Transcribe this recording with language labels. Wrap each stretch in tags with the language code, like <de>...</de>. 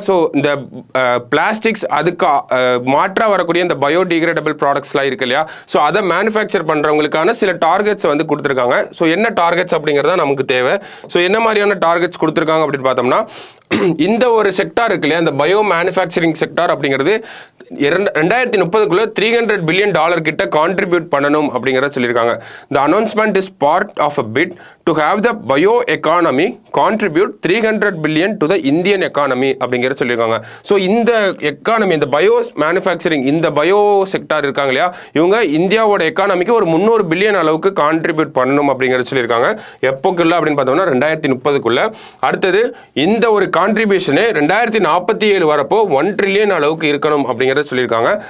<ta>So இந்த plastics அதுக்கு மாற்றாக வரக்கூடிய இந்த பயோடிகிரேடபிள் ப்ராடக்ட்ஸ்லாம் இருக்கு இல்லையா, ஸோ அதை மேனுஃபேக்சர் பண்ணுறவங்களுக்கான சில டார்கெட்ஸ் வந்து கொடுத்துருக்காங்க. ஸோ என்ன டார்கெட்ஸ் அப்படிங்கிறதா நமக்கு தேவை. ஸோ என்ன மாதிரியான டார்கெட்ஸ் கொடுத்துருக்காங்க அப்படின்னு பார்த்தோம்னா இந்த ஒரு செக்டார் இருக்கு இல்லையா, இந்த பயோ மேனுஃபேக்சரிங் செக்டார் அப்படிங்கிறது 2030 $300 பில்லியன் கிட்ட கான்ட்ரிபியூட் பண்ணணும் அப்படிங்கிறத சொல்லியிருக்காங்க.</ta> <en>The announcement is part of a bid to have the bio economy contribute 300 billion to the Indian economy</en> <ta>அப்படிங்கிறத சொல்லியிருக்காங்க. ஸோ இந்த எக்கானமி, இந்த பயோ மேனுஃபேக்சரிங், இந்த பயோ செக்டார் இருக்காங்க இல்லையா, இவங்க இந்தியாவோட எக்கானமிக்கு ஒரு 300 பில்லியன் அளவுக்கு கான்ட்ரிபியூட் பண்ணணும் அப்படிங்கிறத சொல்லியிருக்காங்க. எப்போக்குள்ள அப்படின்னு பார்த்தோம்னா 2030. அடுத்தது இந்த ஒரு கான்ட்ரிபியூஷனு 2047 வரப்போ 1 ட்ரில்லியன் அளவுக்கு இருக்கணும் அப்படிங்கிறத சொல்லியிருக்காங்க.</ta>